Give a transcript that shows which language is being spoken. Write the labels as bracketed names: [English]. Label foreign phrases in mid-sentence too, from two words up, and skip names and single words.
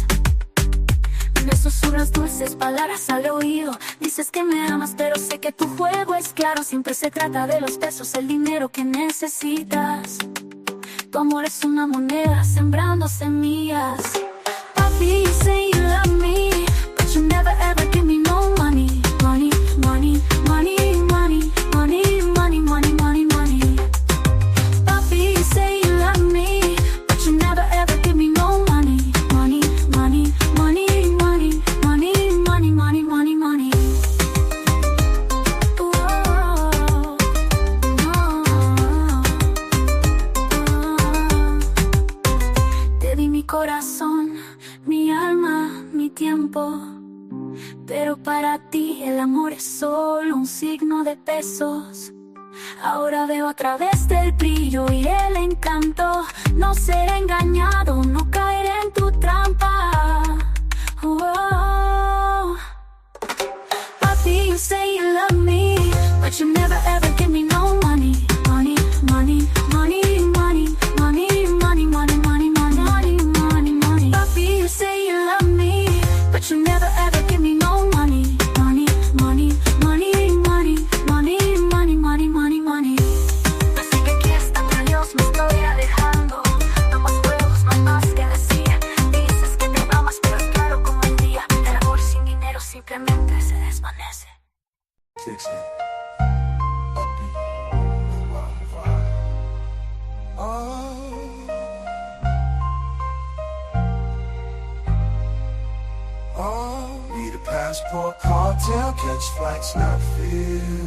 [Spanish] Me susurras dulces palabras al oído. Dices que me amas, pero sé que tu juego es claro. Siempre se trata de los pesos, el dinero que necesitas. Tu amor es una moneda sembrando semillas. Papi, [English] you say you love me, but you never ever give me no money. Money. Papi, you say you love me, but you never ever give me no money. [Spanish] Money. Te di mi corazón, mi alma, mi tiempo. Pero para ti el amor es solo un signo de pesos. Ahora veo a través del brillo y el encanto. No ser engañado, no caer en tu trampa. Papi, [English] you say you love me, but you never ever give me no money. Money. Papi, you say you love me, but you never ever give me no money. Money. [Spanish] Así que aquí está, Dios me estoy alejando. No más juegos, no hay más que decir. Dices que te amas, pero es claro como el día. El amor sin dinero simplemente se desvanece. [English] Need a passport, cartel, catch flights, not fears.